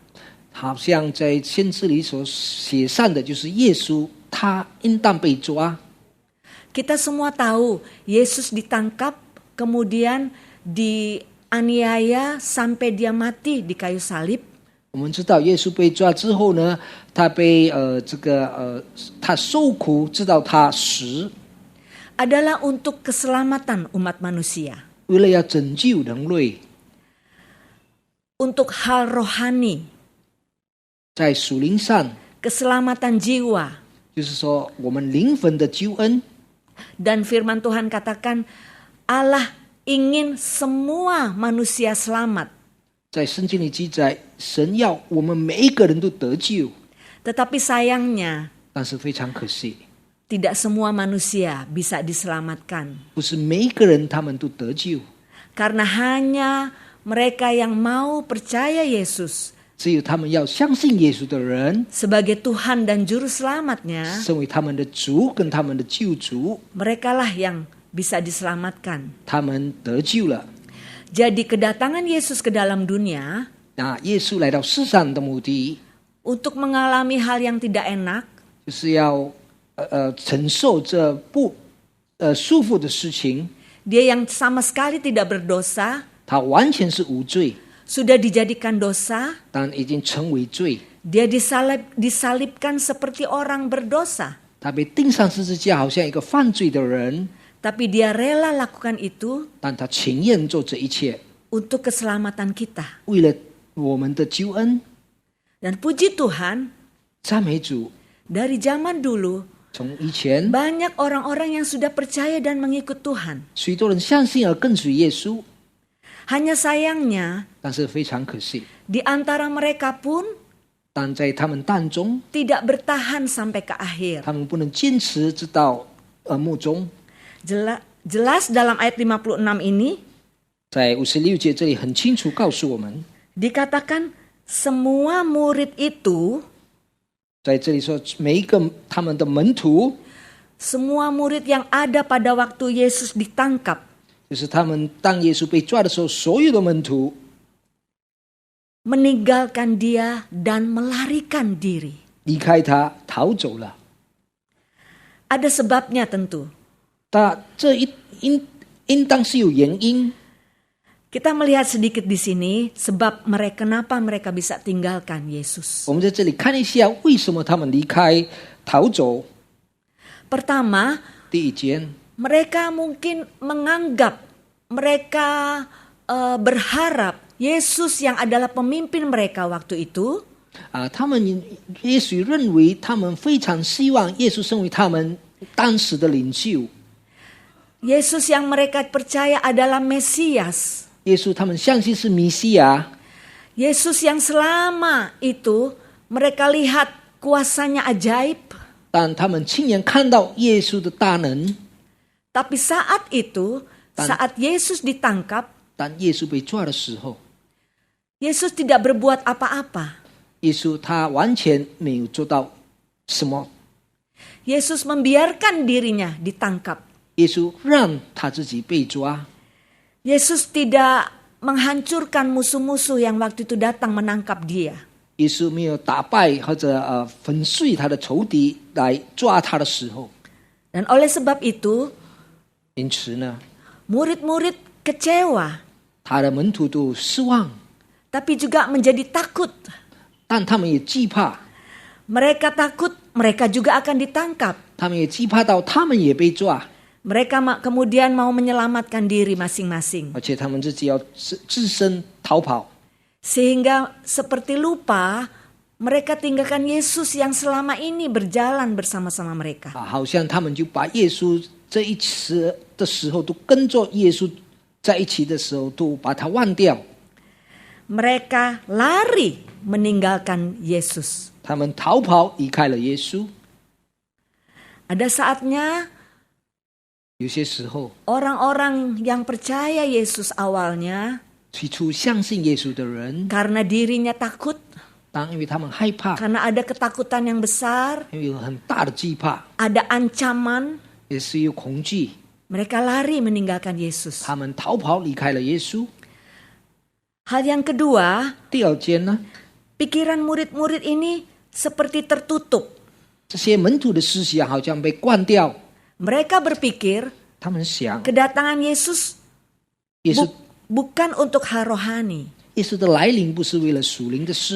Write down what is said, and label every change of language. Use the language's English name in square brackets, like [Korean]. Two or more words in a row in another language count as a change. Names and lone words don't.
[Chinese] 好像在先知里所写上的，就是耶稣他应当被抓。 [Indonesian] Kita semua tahu Yesus ditangkap, kemudian dianiaya sampai dia mati di kayu salib. [Chinese] 我们知道耶稣被抓之后呢，他被他受苦，直到他死， [Indonesian] Adalah untuk keselamatan umat manusia. [Chinese] 为了要拯救人类， [Indonesian] Untuk hal rohani, [Chinese] 在属灵上， [Indonesian] keselamatan jiwa. [Chinese] 就是说我们灵魂的救恩。 [Indonesian] Dan firman Tuhan katakan, Allah ingin semua manusia selamat. [Chinese] 在圣经里记载，神要我们每一个人都得救， [Indonesian] Tetapi sayangnya, [Chinese] 但是非常可惜， [Indonesian] tidak semua manusia bisa diselamatkan. [Chinese] 不是每一个人他们都得救， [Indonesian] Karena hanya mereka yang mau percaya Yesus [Chinese] 只有他们要相信耶稣的人， [Indonesian] sebagai Tuhan dan Juru Selamatnya, [Chinese] 成为他们的主跟他们的救主， [Indonesian] merekalah yang bisa diselamatkan. [Chinese] 他们得救了。 [Indonesian] Jadi kedatangan Yesus ke dalam dunia [Chinese] 那耶稣来到世上的目的， [Indonesian] untuk mengalami hal yang tidak enak, [Chinese] 就是要承受这不舒服的事情。 [Indonesian] dia yang sama sekali tidak berdosa, [Chinese] 他完全是无罪， [Indonesian] sudah dijadikan dosa, [Chinese] 但已经成为罪。 [Indonesian] dia disalibkan seperti orang berdosa. [Chinese] 他被钉上十字架，好像一个犯罪的人， [Indonesian] Tapi dia rela lakukan itu [Chinese] 但他情愿做这一切， [Indonesian] untuk keselamatan kita. [Chinese] 为了我们的救恩。 [Indonesian] Dan puji Tuhan, [Chinese] 赞美主！ [Indonesian] dari zaman dulu, [Chinese] 从以前， [Indonesian] banyak orang-orang yang sudah percaya dan mengikut Tuhan. [Chinese] 许多人相信而跟随耶稣， [Indonesian] Hanya sayangnya, [Chinese] 但是非常可惜， [Indonesian] di antara mereka pun [Chinese] 但在他们当中， [Indonesian] tidak bertahan sampai ke akhir. [Chinese] 他们不能坚持直到幕中。 [Indonesian] Jelas dalam ayat 56 ini, [Chinese] 在56节这里很清楚告诉我们， [Indonesian] dikatakan semua murid itu, [Chinese] 在这里说每一个他们的门徒， [Indonesian] semua murid yang ada pada waktu Yesus ditangkap, [Chinese] 就是他们当耶稣被抓的时候，所有的门徒 [Indonesian] meninggalkan dia dan melarikan diri. [Chinese] 离开他逃走了。 [Indonesian] Ada sebabnya tentu. [Chinese] 但这应当是有原因。 [Indonesian] Kita melihat sedikit di sini sebab kenapa mereka bisa tinggalkan Yesus. [Chinese] 我们在这里看一下，为什么他们离开逃走。 [Indonesian] Pertama, [Chinese] 第一件， [Indonesian] mereka mungkin menganggap, mereka berharap Yesus yang adalah pemimpin mereka waktu itu, [Chinese] 他们也许认为他们非常希望耶稣成为他们当时的领袖。 [Indonesian] Yesus yang mereka percaya adalah Mesias. [Chinese] 耶稣他们相信是弥西亚， [Indonesian] Yesus yang selama itu mereka lihat kuasanya ajaib. [Chinese] 但他们亲眼看到耶稣的大能， [Indonesian] Tapi saat itu, saat Yesus ditangkap, [Chinese] 当耶稣被抓的时候， [Indonesian] Yesus tidak berbuat apa-apa. [Chinese] 耶稣他完全没有做到什么， [Indonesian] Yesus membiarkan dirinya ditangkap. [Chinese] 耶稣让他自己被抓， [Indonesian] Yesus tidak menghancurkan musuh-musuh yang waktu itu datang menangkap dia. [Chinese] 耶稣没有打败或者粉碎他的仇敌来抓他的时候， [Indonesian] Dan oleh sebab itu, [Chinese] 因此呢， [Indonesian] murid-murid kecewa, [Chinese] 他的门徒都失望， [Indonesian] tapi juga menjadi takut. [Chinese] 但他们也惧怕， [Indonesian] Mereka takut, mereka juga akan ditangkap. [Chinese] 他们也惧怕到他们也被抓， [Indonesian] Mereka kemudian mau menyelamatkan diri masing-masing. [Chinese] 而且他们自己要自身逃跑， [Indonesian] Sehingga seperti lupa, mereka tinggalkan Yesus yang selama ini berjalan bersama-sama mereka. [Chinese] 好像他们就把耶稣这一次的时候都跟着耶稣在一起的时候都把他忘掉， [Indonesian] Mereka lari meninggalkan Yesus. [Chinese] 他们逃跑离开了耶稣。 [Indonesian] Ada saatnya [Chinese] 有些时候， [Indonesian] orang-orang yang percaya Yesus awalnya [Chinese] 起初相信耶稣的人， [Indonesian] karena dirinya takut, [Chinese] 因为他们害怕， [Indonesian] karena ada ketakutan yang besar, [Chinese] 因为有很大的惧怕， [Indonesian] ada ancaman, [Chinese] 也是有恐惧， [Indonesian] mereka lari meninggalkan Yesus. [Chinese] 他们逃跑离开了耶稣。 [Indonesian] Hal yang kedua, [Chinese] 第二件呢， [Indonesian] pikiran murid-murid ini seperti tertutup. [Chinese] 这些门徒的思想好像被关掉， [Indonesian] Mereka berpikir [Chinese] 他们想 [Indonesian] kedatangan Yesus [Chinese] 耶稣 [Indonesian] bukan untuk hal rohani. [Chinese] 耶稣的来临不是为了属灵的事，